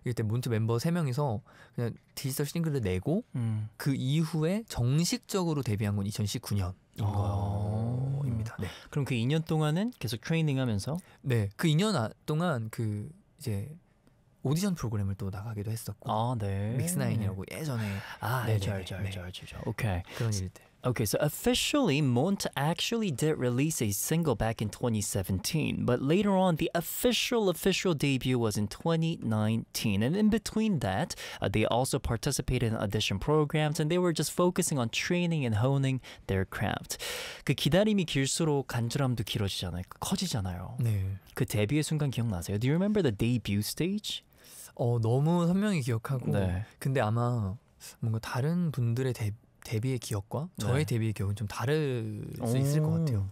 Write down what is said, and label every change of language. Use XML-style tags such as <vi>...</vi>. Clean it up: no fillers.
<ko>이때 문트 멤버 3명이서 그냥 디지털 싱글을 내고 그 이후에 정식적으로 데뷔한 건 2019년인 거입니다. 네. 그럼 그 2년 동안은 계속 트레이닝 하면서? 네. 그 2년 동안 그 이제 오디션 프로그램을 또 나가기도 했었고. 아, 네. 믹스나인이라고 예전에. 아, 네. 저. 오케이. 그런 일들.</ko> <en>Okay, so officially, Mont actually did release a single back in 2017, but later on, the official debut was in 2019. And in between that, they also participated in audition programs, and they were just focusing on training and honing their craft.</en> <ko>그 기다림이 길수록 간절함도 길어지잖아요. 커지잖아요. 네. 그 데뷔의 순간 기억나세요?</ko> <en>Do you remember the debut stage?</en> <ko>너무 선명히 기억하고. 네. 근데 아마 뭔가 다른 분들의 데뷔의 기억과 저의 네. 데뷔의 기억은 좀 다를 수 있을 것 같아요.</ko>